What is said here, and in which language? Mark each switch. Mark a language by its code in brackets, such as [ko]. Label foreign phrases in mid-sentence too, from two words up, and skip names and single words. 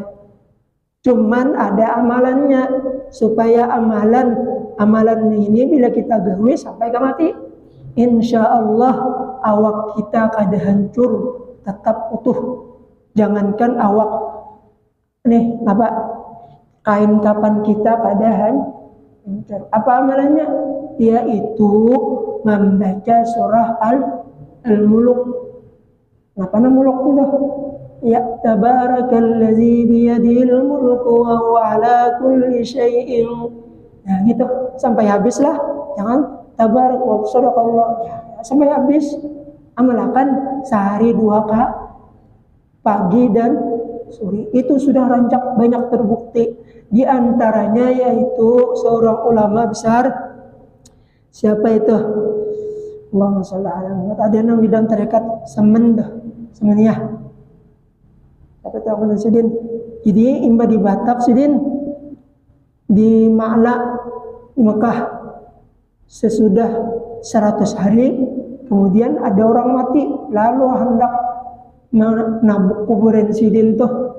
[bjn] Cuman ada amalannya, supaya amalan ini bila kita gawe sampai ke mati, [ar] إن شاء الله [bjn] awak kita kada hancur, tetap utuh. Jangankan awak nih kain kapan kita kada hancur. Apa amalannya? Yaitu membaca surah Al-Muluk. Apa nama muluk itu? [ar] يا تبارك الذي بيده الملك وهو على كل شيء. [bjn] Nah gitu sampai habis lah. Jangan [ar] تبارك وصدق الله. [bjn] Sampai habis. Amalkan sehari 2 kali, pagi dan sore. Itu sudah rancak banyak terbukti. Di antaranya yaitu seorang ulama besar. Siapa itu? [ar] اللهم صل على محمد. [bjn] Ada yang bidang tarekat Semeniyah. Apa tahu kan Sidin? Jadi imba di Batak Sidin, di Ma'la Mekah sesudah 100 hari kemudian ada orang mati lalu hendak menabuk kuburan Sidin tuh.